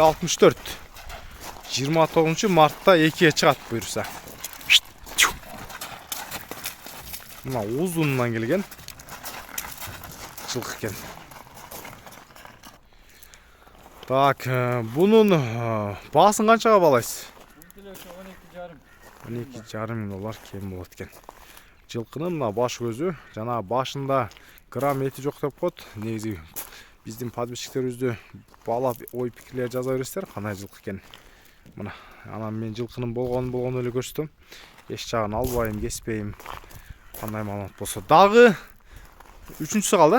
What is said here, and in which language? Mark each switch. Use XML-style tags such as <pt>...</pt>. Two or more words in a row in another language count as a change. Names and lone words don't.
<ky>1.64. 29 мартта 2'ye чыгат буюрса. Мына узунунан келген жылкы экен. Так, бунун баасын канчага баалайсыз?</ky> <kk>Бұл төлөші 12,5.</kk> <ky>12,5 мың доллар кем болот экен. Жылкынын мына баш көзү, жана башында грамм эти жок деп коет. Негизи биздин подписчиктерибизди баалап ой пикирлер жаза бересиздер, кандай жылкы экен. Мына анан мен жылкынын болгон эле көрсөтөм. Эч жагын албайм, кеспейм. Кандай маалымат болсо дагы үчүнчүсү калды.</ky>